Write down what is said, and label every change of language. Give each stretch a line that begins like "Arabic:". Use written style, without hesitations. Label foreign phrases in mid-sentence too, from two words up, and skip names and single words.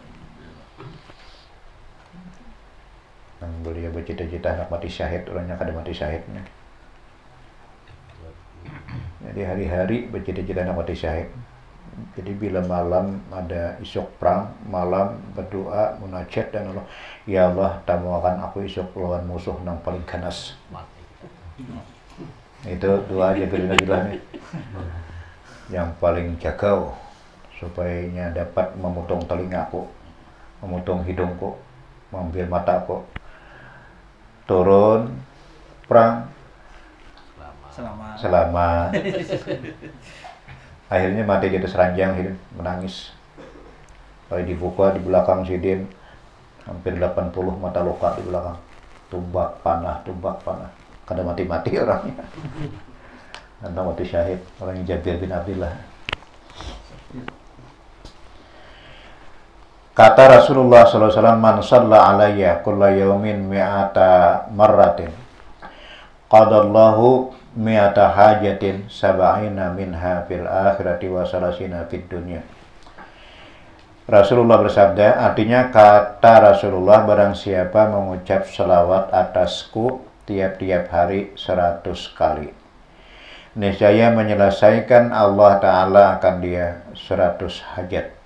Banjar: Yang beliau bercita-cita nak mati syahid, orangnya kada mati syahidnya. Jadi hari-hari bercita-cita nak mati syahid. Jadi bila malam ada isuk perang, malam berdoa, munajat dan Allah, ya Allah tamuakan aku isuk lawan musuh nang paling ganas. Itu doa Jabir bin Abdullah nih. Yang paling jagau supaya dapat memotong telingaku, memotong hidungku, mengambil mataku. Turun perang selama akhirnya mati di atas ranjang hidup, menangis. Kalau dibuka di belakang sidin hampir 80 mata luka di belakang. tumbak panah. Kada mati-mati orangnya. Antara mati syahid, orang Jabir bin Abdullah.
Indonesian: Kata Rasulullah SAW,
Arabic: من صلى علي كل يوم مائة مرة قضى الله مائة حاجة سبعين منها في الآخرة وثلاثين في الدنيا.
Indonesian: Rasulullah bersabda, artinya kata Rasulullah, barang siapa mengucap selawat atasku tiap-tiap hari 100 kali, niscaya menyelesaikan Allah Ta'ala akan dia 100 hajat.